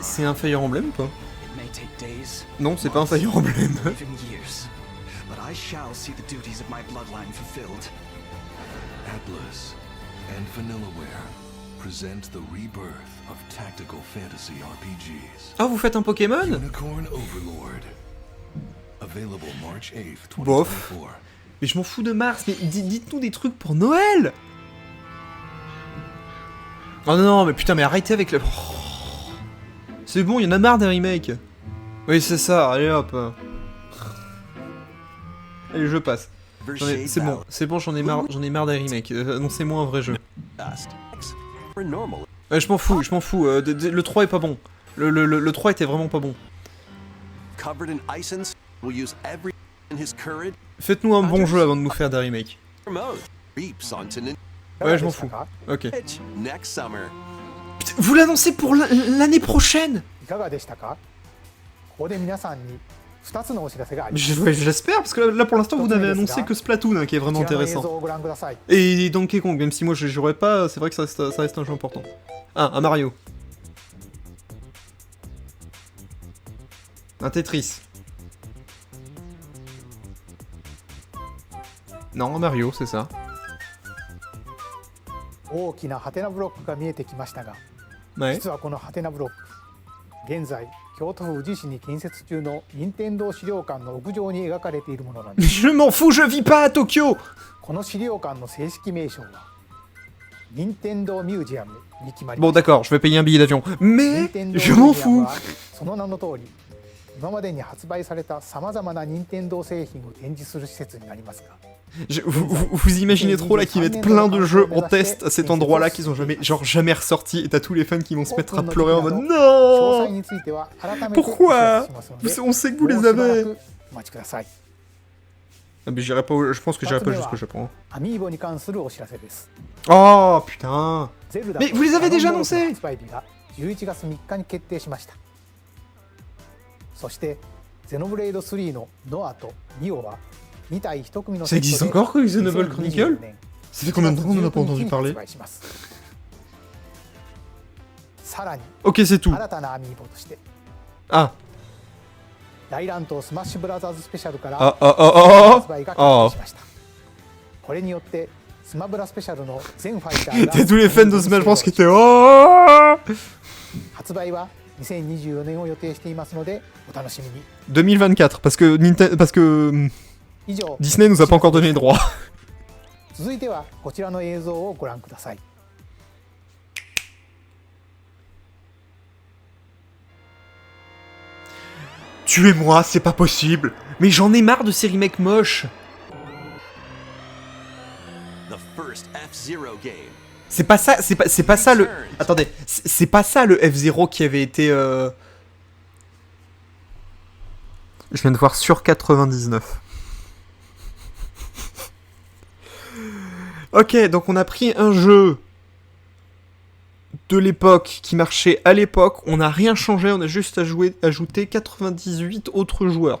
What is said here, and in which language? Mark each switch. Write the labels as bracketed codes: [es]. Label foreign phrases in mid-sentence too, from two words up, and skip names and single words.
[fr] C'est un Fire Emblem ou pas? [en] It may take days, [fr] Non, c'est pas un Fire Emblem. [en] even years, but I shall see the duties of my bloodline fulfilled. Atlas and Vanillaware present the rebirth of tactical fantasy RPGs. [fr] Ah, vous faites un Pokémon? [en] Unicorn Overlord. Available March 8th, [fr] Bof. [en] 2024. [fr] Mais je m'en fous de Mars, mais dites-nous des trucs pour Noël! Oh non, mais putain, mais arrêtez avec le... Oh. C'est bon, il y en a marre des remakes. Oui, c'est ça, allez hop. Allez, je passe. C'est bon, j'en ai marre des remakes. Annoncez-moi un vrai jeu. Ouais, je m'en fous. Le 3 est pas bon. Le 3 était vraiment pas bon. Faites-nous un bon jeu avant de nous faire des remakes. Ouais, je m'en fous. Ok. Putain, vous l'annoncez pour l'année prochaine. [ja] いかがでしたか？ここで皆さんに2つのお知らせがあります。 [fr] J'espère, parce que là pour l'instant vous n'avez annoncé que Splatoon hein, qui est vraiment [ja] こちらの映 [fr] intéressant. [ja] 像をご覧ください。 [fr] Et Donkey Kong, même si moi je jouerais pas, c'est vrai que ça reste un jeu important. Ah, un Mario. Un Tetris. Non, un Mario, c'est ça. [ja] 大きなハテナブロックが見えてきましたが、 [fr] Ouais. [ja] 実はこのハテナブロック、現在京都府宇治市に建設中の任天堂資料館の屋上に描かれているものなんです。 [fr] Je m'en fous, je vis pas à Tokyo. [ja] この資料館の正式名称は任天堂ミュージアムに決まり [fr] Bon [ja] ました。 [fr] d'accord, je vais payer un billet d'avion. [ja] 任 [fr] Mais [ja] 天堂 [fr] je [ja] ミュ [fr] m'en [ja] ージアム [fr] fous. [ja] はその名の通り、今までに発売されたさまざまな任天堂製品を展示する施設になりますが、 [fr] Vous imaginez trop là qu'ils mettent plein de jeux en test à cet endroit là qu'ils ont jamais ressorti et t'as tous les fans qui vont se mettre à pleurer en mode [ja] 詳 [fr] non. [ja] 細については改めてお知ら [fr] Pourquoi [ja] せしますので、 [fr] On sait que vous [ja] もう [fr] les [ja] しばら [fr] avez. [ja] くお待ちください。 [fr] Ah mais j'irai pas, je pense que j'irai pas jusqu'au Japon. [ja] アミーボに関するお知らせです。 [fr] Oh putain. [ja] ゼルダ [fr] Mais vous les avez déjà annoncés [ja] 発売日が11月3日に決定しました。そしてゼノブレイド3のノアとニオは2体1組の [fr] Ça existe encore que Xenoblade Chronicle? Ça fait combien de temps qu'on n'a pas entendu parler? [ja] さらに [fr] Ok, c'est tout. [ja] 新たなアミーボとして Ah. 大乱闘スマッシュブラザーズスペシャルから Ah, ah, ah, ah, 発売が決定しました。これによってスマブラスペシャルの全ファイター ah. [fr] T'as tous les fans de Smash Bros qui étaient oh. [ja] 発売は2024年を予定していますのでお楽しみに。 [fr] 2024 parce que [ja] 以上 [fr] Disney nous a pas encore donné les droits. [ja] 続いてはこちらの映像をご覧ください。 [fr] Tuez-moi, c'est pas possible. Mais j'en ai marre de ces remakes moches. [en] The first F-Zero game. [fr] C'est pas ça, c'est pas ça le... Attendez, c'est pas ça le F0 qui avait été... Je viens de voir sur 99. Ok, donc on a pris un jeu de l'époque qui marchait à l'époque, on n'a rien changé, on a juste ajouté 98 autres joueurs.